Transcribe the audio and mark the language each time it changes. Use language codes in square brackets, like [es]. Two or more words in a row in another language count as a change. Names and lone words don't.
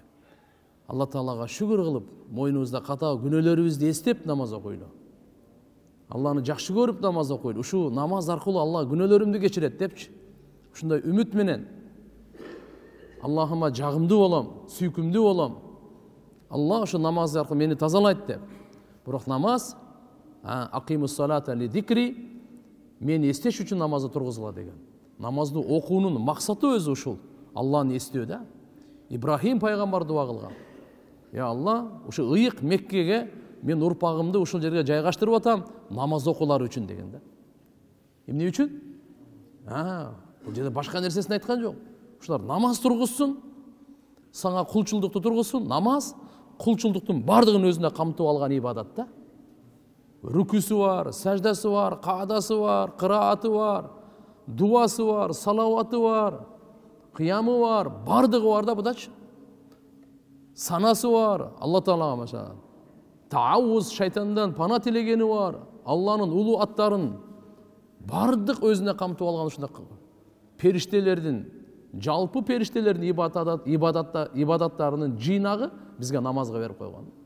[ky] Алла Таалага шүгүр кылып, мойнубузда ката күнөөлөрүбүздү эстеп намаз окуйлу. Алланы жакшы көрүп намаз окуйлу. Ушу намаз аркылуу Алла күнөөлөрүмдү кечирет депчи. Ушундай үмүт менен Аллахыма жагымдуу болом, сүйкүмдүү болом. Алла ушу намаз аркылуу мени тазалайт деп. Бирок намаз [ar] أقم الصلاة لذكري, [ky] мени эстеш үчүн намазды тургузула деген. Намазды окуунун максаты өзү ушул. Алланы эстөө да. Ибрахим пайгамбар дуа кылган. Я Алла, ушу ыйык Меккеге мен урпагымды ушул жерге жайгаштырып атам, намаз окуулары үчүн деген да. Эмне үчүн? Бул жерде башка нерсесин айткан жок. Ушулар намаз тургузсун, сага кулчулдукту тургузсун. Намаз кулчулдуктун бардыгын өзүнө камтып алган ибадат да. Рүкүсү бар, саждасы бар, каадасы бар, кырааты бар, дуасы бар, салаваты бар, кыямы бар, бардыгы бар да будачы. Санасы бар, Алла Таалага машалла. Таавуз, шайтандан пана тилегени бар, Алланын улуу аттарын бардык өзүнө камтып алган ушундай периштелердин, жалпы периштелердин ибадаттарынын жыйнагы бизге намазга берип койгон.